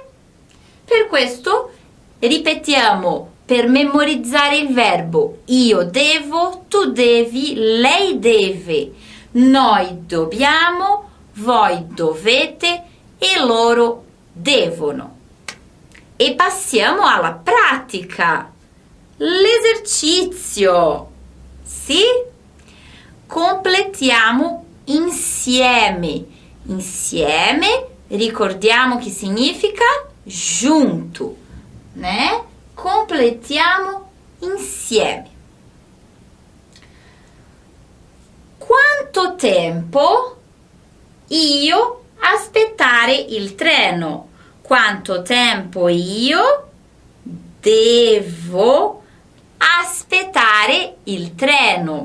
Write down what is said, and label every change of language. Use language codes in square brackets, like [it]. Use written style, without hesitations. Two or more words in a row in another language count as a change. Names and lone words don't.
[it] Per questo ripetiamo per memorizzare il verbo io devo, tu devi, lei deve, noi dobbiamo, voi dovete e loro devono. E passiamo alla pratica, l'esercizio. Sì? Completiamo insieme. Insieme, ricordiamo che significa [pt] junto, né? [it] Completiamo insieme. Quanto tempo io aspettare il treno? Quanto tempo io devo aspettare il treno?